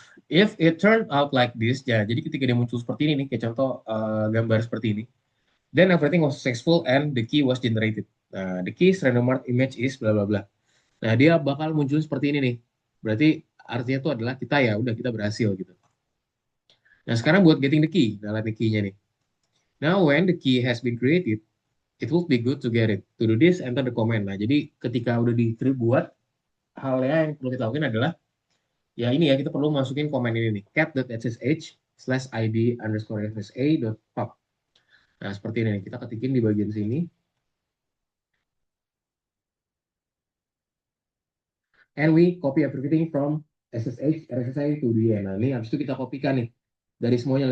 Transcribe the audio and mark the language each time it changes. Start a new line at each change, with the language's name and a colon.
English: If it turned out like this,
Indonesian: ya, jadi ketika dia muncul seperti ini
English: nih, kayak contoh gambar seperti ini, then everything was successful and the key was generated.
Indonesian: Nah,
English: the key randomized image is bla bla
Indonesian: bla. Nah, dia bakal muncul seperti ini nih. Berarti artinya itu adalah kita ya, udah kita berhasil gitu. Nah, sekarang buat
English: getting the key,
Indonesian: nah lihat the key-nya nih.
English: Now, when the key has been created, it will be good to get it. To do this, enter the command.
Indonesian: Nah, jadi ketika udah dibuat, halnya yang perlu kita lakukan adalah ya ini ya kita perlu masukin komen ini nih cat.ssh/id_ssa.pub. Nah seperti ini nih, kita ketikin di bagian sini
English: and we copy everything from ssh RSSI to the end.
Indonesian: Nah ini habis itu kita kopikan nih dari semuanya.